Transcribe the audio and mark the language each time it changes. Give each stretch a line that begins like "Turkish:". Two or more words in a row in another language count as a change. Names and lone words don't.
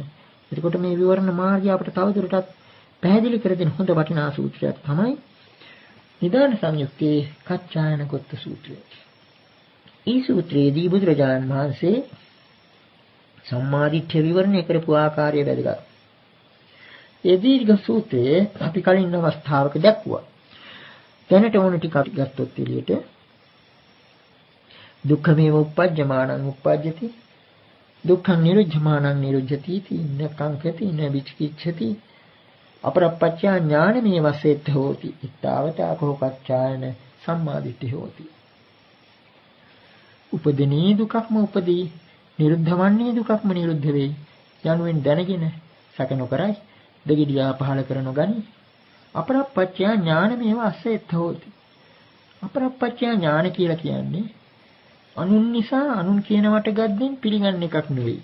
Sinhala: එතකොට මේ විවරණ මාර්ගය අපිට තවදුරටත් පැහැදිලි කර දෙන හොඳ වටිනා සූත්‍රයක් තමයි නිදාන සංයුත්තේ කච්චායන කොත්ත සූත්‍රය. මේ සූත්‍රයේදී බුදුරජාණන් වහන්සේ සම්මාදිට්ඨිය විවරණය කරපු ආකාරය වැදගත්. ඒ දීර්ඝ සූත්‍රයේ අපි කලින් අවස්ථාවක දැක්වුවා. දැනට ඕන ටික අපි ගත්තොත් එළියට
Pali: දුක්ඛමේව උප්පජ්ජමානං උප්පජ්ජති දුක්ඛං නිරුද්ධමානං නිරුද්ධති තින්න කංකති න විචිකිච්ඡති අපරප්පච්චා ඥානමේ වසෙත් හෝති ඊතාවතා කෝකච්ඡායන සම්මාදිට්ඨි හෝති.
Sinhala: උපදිනී දුකක්ම උපදී, නිරුද්ධවන්නේ දුකක්ම නිරුද්ධ වෙයි යනුවෙන් දැනගෙන සැක නොකරයි දෙගිඩියා පහල කර නොගනි.
Pali: අපරප්පච්චා ඥානමේ වසෙත් හෝති. අපරප්පච්චා ඥාන
Sinhala: කියලා කියන්නේ අනුන් නිසා අනුන් කියන වට ගද්දෙන් පිළිගන්න එකක් නෙවෙයි.